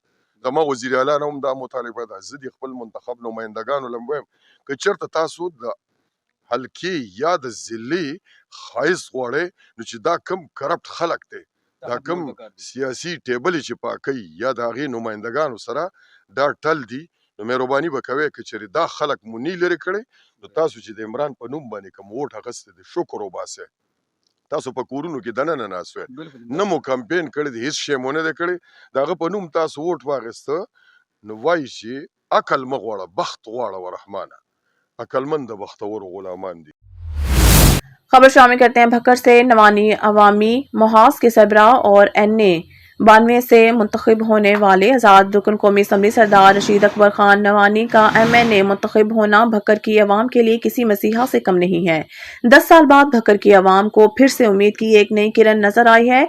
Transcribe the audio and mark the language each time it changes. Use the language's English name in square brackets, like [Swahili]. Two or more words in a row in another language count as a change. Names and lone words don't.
[Pashto] زما وزیر اعلی نه هم دا مطالبه ده. زه د خپل منتخب نمایندګانو له وایم که چېرته تاسو د حلقې یا د ضلع ښایست غواړئ نو چې دا کم کرپټ خلک دی دا کم سیاسي ټیبل چې پاکوي یا د هغې نمایندګانو سره دا ټل دي نو مهرباني به کوئ که چېرې دا خلک مو نی لرې کړی نو تاسو چې د عمران په نوم باندې کوم ووټ اخیستی دی شکر وباسئ. تاسو په کورونو کې دننه ناست وئ نه مو کمپین کړی دی هېڅ شی مو نه دی کړی د هغه په نوم تاسو ووټ واخیسته نو وایي چې عقل مه غواړه بخت غواړه ورحمانه عقلمند د بختورو غلامان دي. [Urdu] خبر شامل کرتے ہیں بھکر سے۔ نوانی عوامی محاذ کے سربراہ اور NA 92 سے منتخب ہونے والے آزاد رکن قومی اسمبلی سردار رشید اکبر خان نوانی کا MNA منتخب ہونا بھکر کی عوام کے لیے کسی مسیحا سے کم نہیں ہے. 10 سال بعد بھکر کی عوام کو پھر سے امید کی ایک نئی کرن نظر آئی ہے.